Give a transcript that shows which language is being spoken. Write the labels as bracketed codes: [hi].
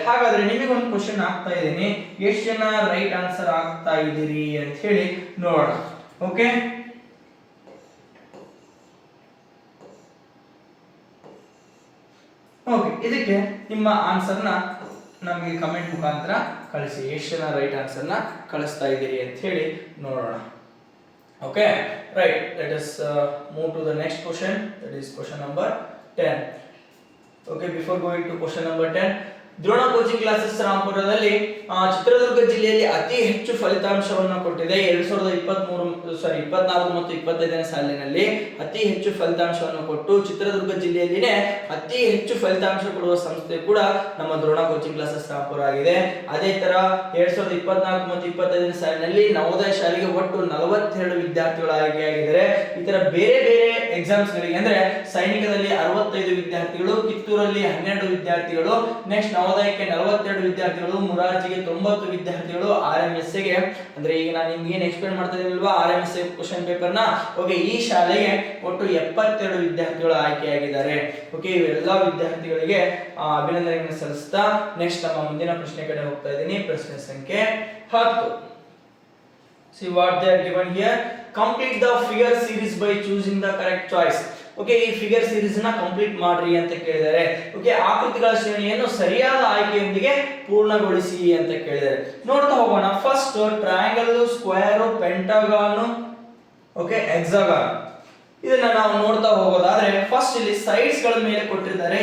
[kn] ಹಾಗಾದ್ರೆ ನಿಮಗೊಂದು ಕ್ವಶನ್ ಆಗ್ತಾ ಇದ್ದೀನಿ, ಎಷ್ಟು ಜನ ರೈಟ್ ಆನ್ಸರ್ ಆಗ್ತಾ ಇದ್ದೀರಿ ಅಂತ ಹೇಳಿ ನೋಡೋಣ. ಓಕೆ, ಓಕೆ, ಇದಕ್ಕೆ ನಿಮ್ಮ ಆನ್ಸರ್ನ ನಮಗೆ ಕಮೆಂಟ್ ಮುಖಾಂತರ ಕಳಿಸಿ. ಎಷ್ಟು ಜನ ರೈಟ್ ಆನ್ಸರ್ನ ಕಳಿಸ್ತಾ ಇದ್ದೀರಿ ಅಂತ ಹೇಳಿ ನೋಡೋಣ. [en] Okay, right, let us move to the next question, that is question number 10. Okay, before going to question number 10, [kn] Drona coaching classes ರಾಂಪುರದಲ್ಲಿ Chitradurga ಜಿಲ್ಲೆಯಲ್ಲಿ ಅತಿ ಹೆಚ್ಚು ಫಲಿತಾಂಶವನ್ನು ಕೊಟ್ಟಿದೆ. 24 ಮತ್ತು 25ನೇ ಸಾಲಿನಲ್ಲಿ ಅತಿ ಹೆಚ್ಚು ಫಲಿತಾಂಶವನ್ನು ಕೊಟ್ಟು ಚಿತ್ರದುರ್ಗ ಜಿಲ್ಲೆಯಲ್ಲಿನೇ ಅತಿ ಹೆಚ್ಚು ಫಲಿತಾಂಶ ಕೊಡುವ ಸಂಸ್ಥೆ ಕೂಡ ನಮ್ಮ ದ್ರೋಣ ಕೋಚಿಂಗ್ ಕ್ಲಾಸಸ್ ರಾಂಪುರ ಆಗಿದೆ. ಅದೇ ತರ 2024 ಮತ್ತು 25ನೇ ಸಾಲಿನಲ್ಲಿ ನವೋದಯ ಶಾಲೆಗೆ ಒಟ್ಟು 42 ವಿದ್ಯಾರ್ಥಿಗಳು ಆಯ್ಕೆಯಾಗಿದ್ದಾರೆ. ಈ ತರ ಬೇರೆ ಬೇರೆ ಎಕ್ಸಾಮ್ಸ್ ಗಳಿಗೆ ಅಂದ್ರೆ ಸೈನಿಕದಲ್ಲಿ 65 ವಿದ್ಯಾರ್ಥಿಗಳು, ಕಿತ್ತೂರಲ್ಲಿ 12 ವಿದ್ಯಾರ್ಥಿಗಳು, ನೆಕ್ಸ್ಟ್ ನವೋದಯಕ್ಕೆ 42 ವಿದ್ಯಾರ್ಥಿಗಳು, ಮುರಾರ್ಜಿಗೆ 90 ವಿದ್ಯಾರ್ಥಿಗಳು, RMSA ಗೆ ಅಂದ್ರೆ ಈಗ ನಾನು ನಿಮ್ಗೆ ಏನು ಎಕ್ಸ್ಪ್ಲೇನ್ ಮಾಡ್ತಾ ಇದ್ದೀನಲ್ವಾ RMSA ಕ್ವೆಶ್ಚನ್ ಪೇಪರ್ ನ, ಓಕೆ, ಈ ಶಾಲೆಗೆ ಒಟ್ಟು 72 ವಿದ್ಯಾರ್ಥಿಗಳು ಆಯ್ಕೆಯಾಗಿದ್ದಾರೆ. ಓಕೆ, ಇವೆಲ್ಲ ವಿದ್ಯಾರ್ಥಿಗಳಿಗೆ ಅಭಿನಂದನೆಗಳನ್ನು ಸಲ್ಲಿಸ್ತಾ ನೆಕ್ಸ್ಟ್ ನಮ್ಮ ಮುಂದಿನ ಪ್ರಶ್ನೆ ಕಡೆ ಹೋಗ್ತಾ ಇದ್ದೀನಿ. ಪ್ರಶ್ನೆ ಸಂಖ್ಯೆ 10. [en] See what they are given here. Complete the figure series by choosing the correct choice. [kn] Okay, ಈ ಫಿಗರ್ ಸೀರೀಸ್ ನ ಕಂಪ್ಲೀಟ್ ಮಾಡ್ರಿ ಅಂತ ಕೇಳಿದ್ದಾರೆ. ಓಕೆ, ಆಕೃತಿಗಳ ಶ್ರೇಣಿಯನ್ನು ಸರಿಯಾದ ಆಯ್ಕೆಯೊಂದಿಗೆ ಪೂರ್ಣಗೊಳಿಸಿ ಅಂತ ಕೇಳಿದ್ದಾರೆ. ನೋಡ್ತಾ ಹೋಗೋಣ. [en] First triangle, square, pentagon, okay, hexagon. [kn] ಇದನ್ನ ನಾವು ನೋಡ್ತಾ ಹೋಗೋದಾದ್ರೆ ಫಸ್ಟ್ ಇಲ್ಲಿ ಸೈಡ್ಸ್ ಗಳ ಮೇಲೆ ಕೊಟ್ಟಿದ್ದಾರೆ.